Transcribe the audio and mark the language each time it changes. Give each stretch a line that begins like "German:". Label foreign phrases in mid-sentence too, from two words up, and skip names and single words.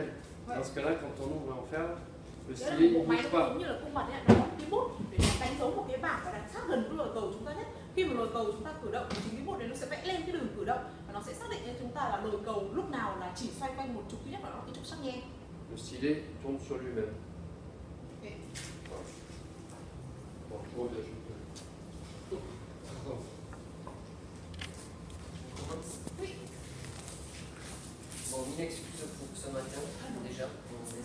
French: Dans ce cas-là, quand on ouvre l'enfer, le stylet ne
Vietnamese: Bộ máy
French: bouge
Vietnamese: nó
French: pas.
Vietnamese: giống như là cung bật ấy, nó có cái bút để nó đánh dấu một cái bảng và đặt sát gần với lồi cầu chúng ta nhất. Khi mà lồi cầu chúng ta cử động thì chính cái bút đấy nó sẽ vẽ lên cái đường cử động và nó sẽ xác định cho chúng ta là lồi cầu lúc nào là chỉ xoay quanh một trục duy nhất, đó là cái trục sắc nhen.
French: Le stylet tourne sur lui-même. Okay. Bon, je reviens. Bon, une excuse pour ce matin, déjà.